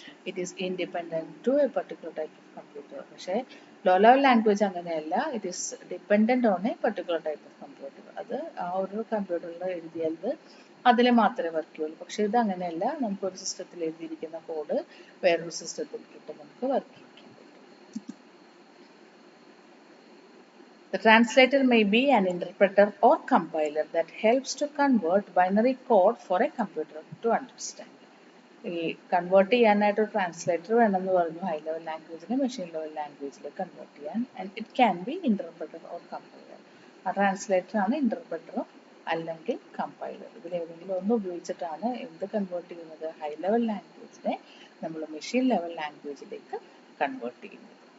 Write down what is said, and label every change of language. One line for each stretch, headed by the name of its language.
English: It is independent to a particular type of computer.
Malayalam: പക്ഷേ low level language അങ്ങനെയല്ല,
English: It is dependent on a particular type of computer.
Malayalam: അത് ആ ഒരു കമ്പ്യൂട്ടറിൽ എഴുതിയത് അതിൽ മാത്രമേ വർക്ക് ചെയ്യുള്ളൂ. പക്ഷേ ഇത് അങ്ങനെയല്ല, നമുക്കൊരു സിസ്റ്റത്തിൽ എഴുതിയിരിക്കുന്ന കോഡ് വേറൊരു സിസ്റ്റത്തിൽ കിട്ടും, നമുക്ക് വർക്ക് ചെയ്യാൻ പറ്റും.
English: The translator may be an interpreter or compiler that helps to convert binary code for a computer to understand.
Malayalam: ഈ കൺവേർട്ട് ചെയ്യാനായിട്ട് ഒരു ട്രാൻസ്ലേറ്റർ വേണമെന്ന് പറഞ്ഞു ഹൈ ലെവൽ ലാംഗ്വേജിനെ മെഷീൻ ലെവൽ ലാംഗ്വേജിൽ കൺവേർട്ട് ചെയ്യാൻ.
English: And it can be interpreter or compiler.
Malayalam: ആ translator ആണ് ഇന്റർപ്രറ്ററോ അല്ലെങ്കിൽ കമ്പൈലർ. ഇതിലേതെങ്കിലും ഒന്ന് ഉപയോഗിച്ചിട്ടാണ് എന്ത് കൺവേർട്ട് ചെയ്യുന്നത്, ഹൈ ലെവൽ ലാംഗ്വേജിനെ നമ്മൾ മെഷീൻ ലെവൽ ലാംഗ്വേജിലേക്ക് കൺവേർട്ട് ചെയ്യുന്നത്.